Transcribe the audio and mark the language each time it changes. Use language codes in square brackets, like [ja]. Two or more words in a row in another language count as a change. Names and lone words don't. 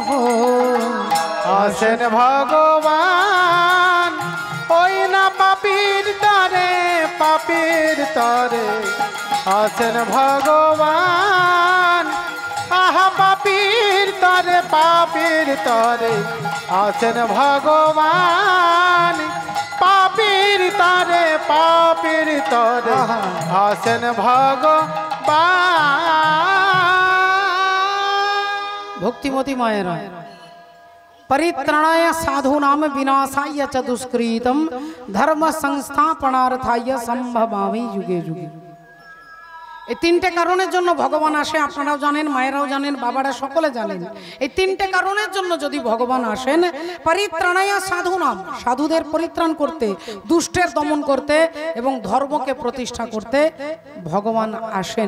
[bn] আসেন ভগবান ওই না পাপীর তরে আসেন ভগবান আহা পাপীর তরে আসেন ভগবান পাপীর তরে আসেন ভগবান ভক্তিমতী মায়েরা [sa] परित्राणाय साधूनां विनाशाय च दुष्कृतं धर्म संस्थापनार्थाय संभवामि युगे युगे। [bn] এই তিনটে কারণের জন্য ভগবান আসে, আপনারাও জানেন, মায়েরাও জানেন, বাবারা সকলে জানেন। এই তিনটে কারণের জন্য যদি ভগবান আসেন, [sa] পরিত্রাণায় সাধুনাম, [bn] সাধুদের পরিত্রাণ করতে, দুষ্টের দমন করতে এবং ধর্মকে প্রতিষ্ঠা করতে ভগবান আসেন।